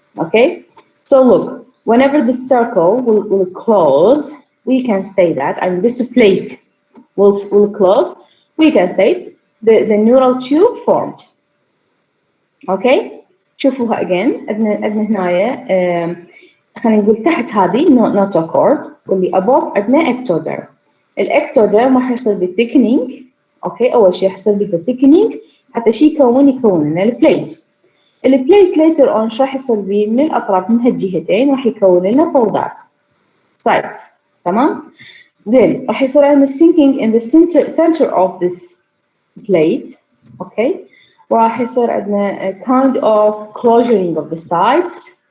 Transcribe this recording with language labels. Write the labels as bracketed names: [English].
[English] Okay, so look, whenever the circle will close, we can say that, and this plate will close, we can say the neural tube formed. Okay, [Arabic] شوفوها [English] again. [Arabic] عندنا هنايا خلينا نقول تحت هذه نوتوكورد، واللي above عندنا ectoderm. الاكتوديرم راح يصير بالثيكنينج. اوكي، اول شيء يحصل لي بالثيكنينج حتى شيء يكون لنا البليت. البليت [English] later on [Arabic] شو راح يصير بيه؟ من الاطراف من هالجهتين راح يكون لنا فولدات sides. تمام. [English] then [Arabic] راح يصير عندنا [English] sinking in the center of this plate. [Arabic] اوكي، وراح يصير عندنا [English] kind of closuring of the sides.